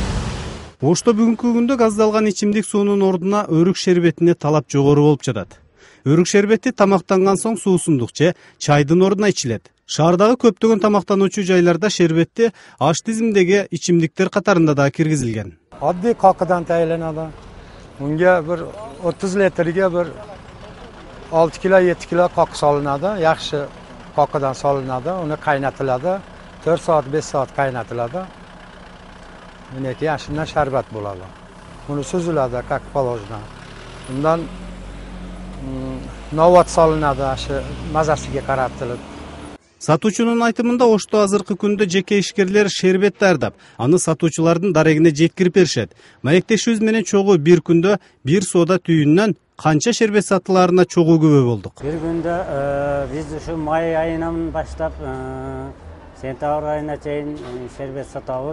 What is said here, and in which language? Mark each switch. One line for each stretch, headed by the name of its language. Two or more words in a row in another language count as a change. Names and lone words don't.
Kyrgyz: Ошто бүгүнкү күндө газдалган ичимдик суунун ордуна өрүк шербетине талап жогору болуп жатат. Өрүк шербети тамактанган соң суусундук же чайдын ордуна ичилет. Шаардагы көптөгөн тамактануучу жайларда шербетти аш тизимдеги ичимдиктер катарында да киргизилген.
Uzbek: Oddiy qoqidan tayyorlanadi. Unga bir 30 litrga bir 6 kilo 7 kilo qoq solinadi. Yaxshi qoqidan solinadi. Uni qaynatiladi. 4 soat 5 soat qaynatiladi. Uniki shundan sharbat bo'ladi. Uni suziladi
Russian: как положено.
Uzbek: Undan novat solinadi, shu mazasiga qarab tilib.
Kyrgyz: Сатуучунун айтымында Ошто азыркы күндө жеке ишкерлер шербет даярдап, аны сатуучулардын дарегине жеткирип беришет. Маектешибиз менен чогуу бир күндө бир соода түйүнүнөн канча шербет сатыларына чогуу күбө болдук. Бир күндө биз ушу май айынан баштап сентябрь айына чейин шербет сатабыз.